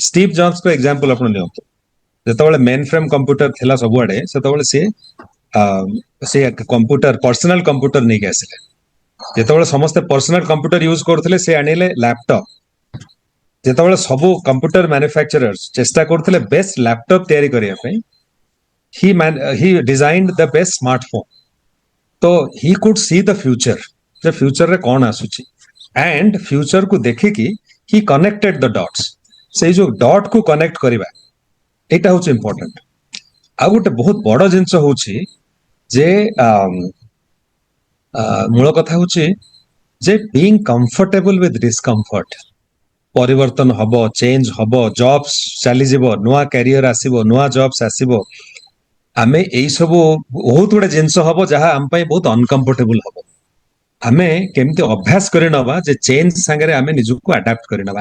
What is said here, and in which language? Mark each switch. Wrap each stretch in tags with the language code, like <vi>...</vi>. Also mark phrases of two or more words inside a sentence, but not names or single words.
<or>ଷ୍ଟିଭ୍ ଜବ୍ସଙ୍କ ଏକ୍ସାମ୍ପଲ ଆପଣ ନିଅନ୍ତୁ। ଯେତେବେଳେ</or> <en>main frame computer</en> <or>ଥିଲା ସବୁଆଡେ, ସେତେବେଳେ ସେ</or> <en>computer, personal computer</en> <or>ନେଇକି ଆସିଲେ। ଯେତେବେଳେ ସମସ୍ତେ</or> <en>personal computer use</en> <or>କରୁଥିଲେ, ସେ ଆଣିଲେ ଲ୍ୟାପଟପ୍। ଯେତେବେଳେ ସବୁ</or> <en>computer manufacturers</en> <or>ଚେଷ୍ଟା କରୁଥିଲେ</or> <en>best laptop</en> <or>ତିଆରି କରିବା ପାଇଁ,</or> <en>he designed the best smartphone. तो he could see the future,</en> <or>ଯେ ଫ୍ୟୁଚରରେ କଣ ଆସୁଛି, and ଫ୍ୟୁଚର କୁ ଦେଖିକି</or> <en>he connected the dots।</en> <or>ସେଇ ଯୋଉ ଡଟ୍ କୁ କନେକ୍ଟ କରିବା, ଏଇଟା ହଉଛି ଇମ୍ପୋର୍ଟାଣ୍ଟ। ଆଉ ଗୋଟେ ବହୁତ ବଡ ଜିନିଷ ହଉଛି ଯେ ମୂଳ କଥା ହଉଛି ଯେ</or> <en>being comfortable with discomfort।</en> <or>ପରିବର୍ତ୍ତନ ହବ, ଚେଞ୍ଜ ହବ, ଜବ୍ସ ଚାଲିଯିବ, ନୂଆ କ୍ୟାରିୟର ଆସିବ, ନୂଆ ଜବ୍ସ ଆସିବ। ଆମେ ଏଇ ସବୁ ବହୁତ ଗୁଡେ ଜିନିଷ ହବ ଯାହା ଆମ ପାଇଁ ବହୁତ ଅନକମ୍ଫର୍ଟେବଲ ହବ। ଆମେ କେମିତି ଅଭ୍ୟାସ କରି ନବା ଯେ ଚେଞ୍ଜ ସାଙ୍ଗରେ ଆମେ ନିଜକୁ ଆଡାପ୍ଟ କରି ନବା।</or>